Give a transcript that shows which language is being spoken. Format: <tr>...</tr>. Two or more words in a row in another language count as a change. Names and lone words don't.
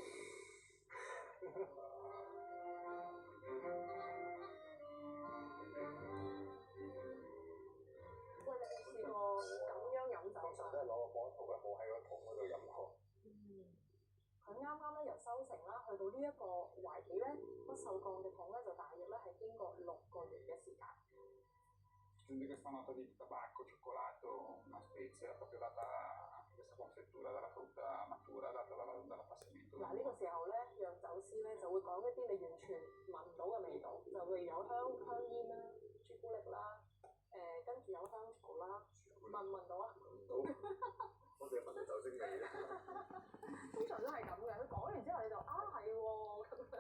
<yue>喂，你試過咁樣飲酒㗎？都係攞個波圖咧，冇喺個桶嗰度飲過。佢啱啱咧由收成啦，去到呢一個懷疑咧不鏽鋼嘅桶咧，就大約咧係經過6個月嘅時間。</yue> <it>Sente questa nota di tabacco, cioccolato, una spezia proprio data questa confettura dalla frutta matura data dall'appassimento.</it> <yue>嗱呢個時候咧，釀酒師咧就會講一啲你完全聞唔到嘅味道，就會有香煙啦、朱古力啦，跟住有香草啦，聞唔聞到啊？聞到，我哋聞到酒精味。通常都係咁嘅，佢講完之後你就係喎咁樣。</yue>